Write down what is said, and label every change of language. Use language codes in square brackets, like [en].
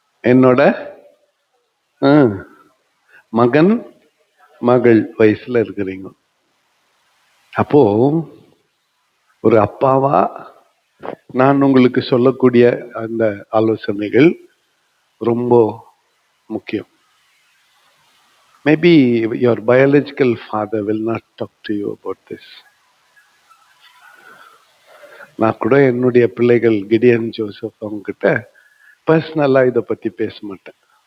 [ta] என்னோட மகன் மகள் வயசுல இருக்கிறீங்க. அப்போ ஒரு அப்பாவா நான் உங்களுக்கு சொல்லக்கூடிய அந்த ஆலோசனைகள் ரொம்ப முக்கியம். [en] Maybe your biological father will not talk to you about this. [ta] நான் கூட என்னுடைய பிள்ளைகள் கிடியன் ஜோசப் அவங்க கிட்ட பர்சனலா இதை பத்தி பேச மாட்டேன்.